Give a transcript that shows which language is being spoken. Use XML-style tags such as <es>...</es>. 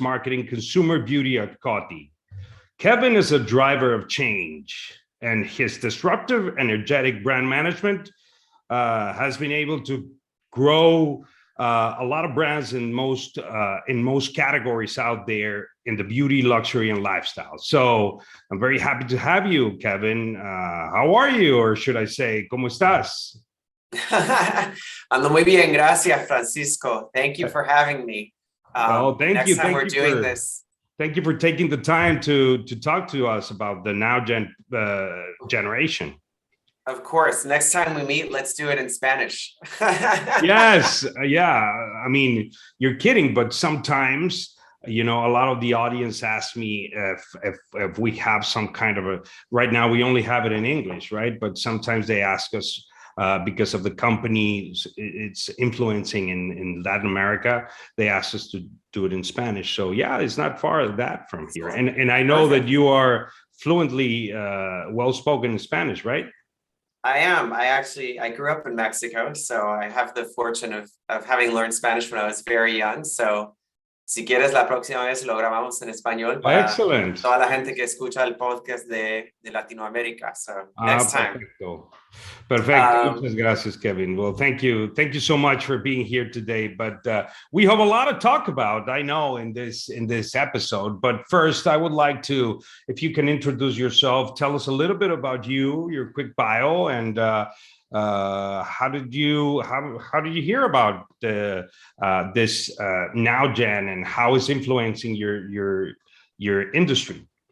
<en>Marketing Consumer Beauty at Coty. Kevin is a driver of change, and his disruptive, energetic brand management has been able to grow a lot of brands in most categories out there in the beauty, luxury, and lifestyle. So I'm very happy to have you, Kevin. How are you? Or should I say,</en> <es>¿cómo estás? Ando muy bien, gracias, Francisco.</es> <en>Thank you for having me. Thank you. Next time we're doing this. Thank you for taking the time to talk to us about the now generation. Of course. Next time we meet, let's do it in Spanish. Yes. Yeah. I mean, you're kidding, but sometimes, a lot of the audience asks me if we have some kind of right now we only have it in English, right? But sometimes they ask us because of the company it's influencing in Latin America, they ask us to do it in Spanish. So yeah, it's not far that from here. And I know that you are fluently well-spoken in Spanish, right? I am. I grew up in Mexico, so I have the fortune of having learned Spanish when I was very young.</en> <es>So, si quieres, la próxima vez lo grabamos en español para</es> <en>Excellent.</en> <es>Toda la gente que escucha el podcast de Latinoamérica.</es> <en>So, next time.</en> <es>Perfecto. Muchas gracias, Kevin.</es> <en>Well, thank you. Thank you so much for being here today. But we have a lot to talk about, I know, in this episode. But first, I would like to, if you can introduce yourself, tell us a little bit about you, your quick bio, and how did you hear about this now gen and how it's influencing your industry?</en>